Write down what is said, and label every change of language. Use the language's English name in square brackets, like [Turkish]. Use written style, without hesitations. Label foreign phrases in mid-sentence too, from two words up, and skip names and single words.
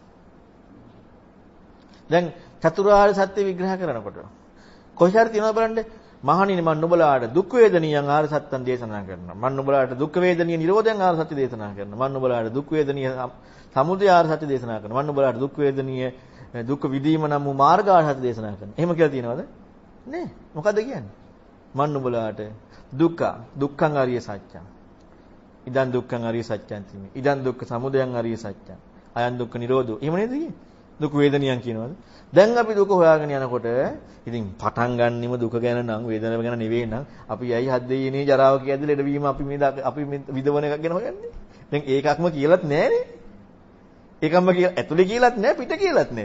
[Sinhala] දැන් චතුරාර්ය සත්‍ය විග්‍රහ කරනකොට කොහේ හරි තියෙනවා බලන්න මහණෙනි මම නුඹලාට දුක් වේදනියන් ආර්ය සත්‍යං දේශනා කරනවා. මම නුඹලාට දුක් වේදනීය නිරෝධයන් ආර්ය සත්‍ය දේශනා කරනවා. මම නුඹලාට දුක් වේදනීය සමුදය ආර්ය සත්‍ය දේශනා කරනවා. මම නුඹලාට දුක් වේදනීය දුක් විදීම නම් වූ මාර්ග ආර්ය සත්‍ය දේශනා කරනවා. එහෙම කියලා තියෙනවද? නෑ. මොකද්ද කියන්නේ? මම නුඹලාට [Pali] දුක්ඛං අරිය සත්‍යං. ඉදං දුක්ඛං අරිය සත්‍යං තිමේ. ඉදං දුක්ඛ සමුදයං අරිය සත්‍යං. අයං දුක්ඛ නිරෝධෝ. [Sinhala] එහෙම නේද කියන්නේ? දුක් වේදනියන් කියනවාද? දැන් අපි දුක හොයාගෙන යනකොට ඉතින් පටන් ගන්නෙම දුක ගැන නම් වේදනාව ගැන නෙවෙයි නම් අපි ඇයි හද්දේනේ ජරාව කියද්දි ලෙඩවීම අපි මේ විදවන එකක් ගැන හොයන්නේ? දැන් ඒකක්ම කියලාත් නැහනේ. ඒකම කියලා ඇතුලේ කියලාත් නැහැ පිට කියලාත් නැහැ.